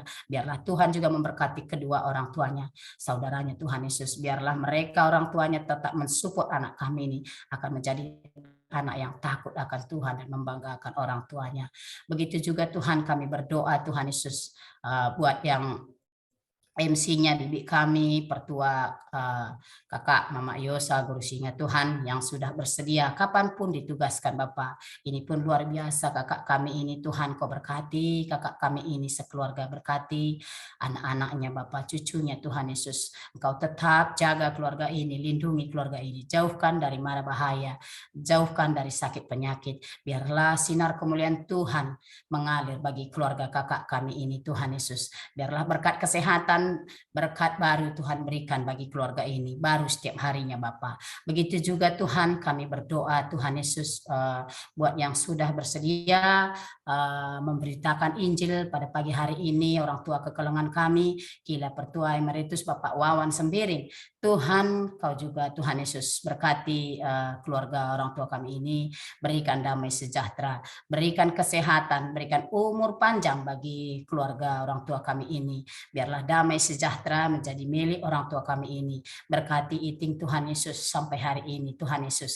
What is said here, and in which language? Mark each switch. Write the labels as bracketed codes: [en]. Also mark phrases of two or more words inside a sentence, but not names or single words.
[id] Biarlah Tuhan juga memberkati kedua orang tuanya, saudaranya Tuhan Yesus. Biarlah mereka orang tuanya tetap mensupport anak kami ini akan menjadi anak yang takut akan Tuhan dan membanggakan orang tuanya. Begitu juga Tuhan kami berdoa Tuhan Yesus buat yang MC-nya bibi kami, pertua kakak Mama Yosa, guru singa Tuhan yang sudah bersedia kapanpun ditugaskan Bapak. Ini pun luar biasa kakak kami ini, Tuhan Kau berkati kakak kami ini sekeluarga, berkati anak-anaknya Bapak, cucunya Tuhan Yesus. Engkau tetap jaga keluarga ini, lindungi keluarga ini, jauhkan dari mara bahaya, jauhkan dari sakit penyakit. Biarlah sinar kemuliaan Tuhan mengalir bagi keluarga kakak kami ini Tuhan Yesus. Biarlah berkat kesehatan, berkat baru Tuhan berikan bagi keluarga ini, baru setiap harinya Bapak. Begitu juga Tuhan kami berdoa Tuhan Yesus buat yang sudah bersedia memberitakan Injil pada pagi hari ini, orang tua kekelengan kami, Kila Pertua Emeritus Bapak Wawan Sembiring. Tuhan Kau juga Tuhan Yesus berkati keluarga orang tua kami ini, berikan damai sejahtera, berikan kesehatan, berikan umur panjang bagi keluarga orang tua kami ini. Biarlah damai sejahtera menjadi milik orang tua kami ini. Berkati Iting Tuhan Yesus sampai hari ini Tuhan Yesus.